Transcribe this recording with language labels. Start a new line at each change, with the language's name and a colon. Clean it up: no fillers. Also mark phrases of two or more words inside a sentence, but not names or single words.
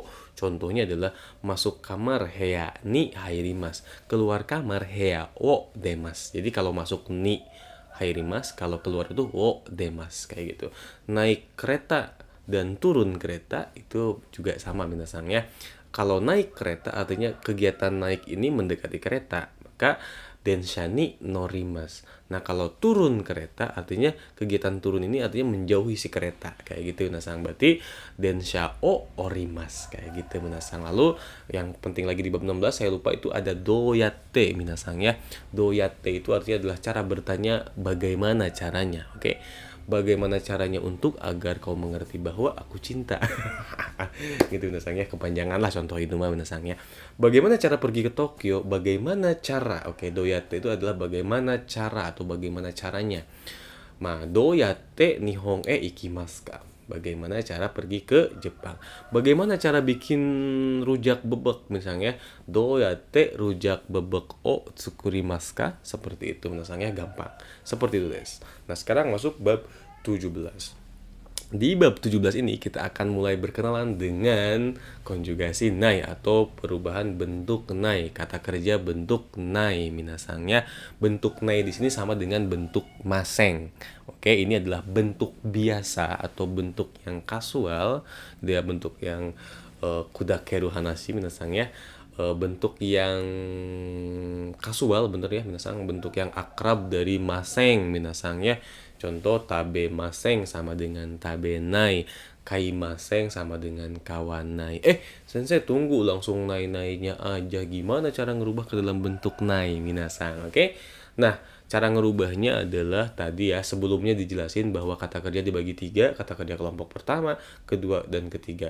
Indonesian: Contohnya adalah masuk kamar
Japanese: 部屋に入ります,
Indonesian: keluar kamar
Japanese: 部屋を出ます.
Indonesian: Jadi kalau masuk
Japanese: に入ります,
Indonesian: kalau keluar itu
Japanese: を出ます
Indonesian: kayak gitu. Naik kereta dan turun kereta itu juga sama minasang ya. Kalau naik kereta artinya kegiatan naik ini mendekati kereta, maka
Japanese: 電車に乗ります.
Indonesian: Nah, kalau turun kereta artinya kegiatan turun ini artinya menjauhi si kereta. Kayak gitu minasang. Berarti
Japanese: 電車を降ります.
Indonesian: Kayak gitu minasang. Lalu yang penting lagi di bab 16 saya lupa itu ada doyatte minasang ya. Doyatte itu artinya adalah cara bertanya bagaimana caranya. Oke. Bagaimana caranya untuk agar kau mengerti bahwa aku cinta. Gitu minasang ya, kepanjangan lah contoh itu mah minasang ya. Bagaimana cara pergi ke Tokyo? Bagaimana cara? Oke, doyatte itu adalah bagaimana cara atau bagaimana caranya.
Japanese: どうやって日本へ行きますか?
Indonesian: Bagaimana cara pergi ke Jepang? Bagaimana cara bikin rujak bebek misalnya?
Japanese: どうやって rujak bebek を作りますか?
Indonesian: Seperti itu misalnya, gampang. Seperti itu, des. Nah, sekarang masuk bab 17. Di bab 17 ini kita akan mulai berkenalan dengan konjugasi nai atau perubahan bentuk nai, kata kerja bentuk nai minasangnya. Bentuk nai di sini sama dengan bentuk maseng. Oke, ini adalah bentuk biasa atau bentuk yang kasual, dia bentuk yang
Japanese: くだける話
Indonesian: minasangnya. Bentuk yang kasual bener ya minasang, bentuk yang akrab dari maseng minasang ya. Contoh
Japanese: 食べません
Indonesian: sama dengan
Japanese: 食べない, 買いません
Indonesian: sama dengan kawanai. Sensei tunggu, langsung nai-nainya aja. Gimana cara ngerubah ke dalam bentuk nai minasang? Oke. Nah, cara ngerubahnya adalah tadi ya, sebelumnya dijelasin bahwa kata kerja dibagi 3, kata kerja kelompok pertama, kedua, dan ketiga.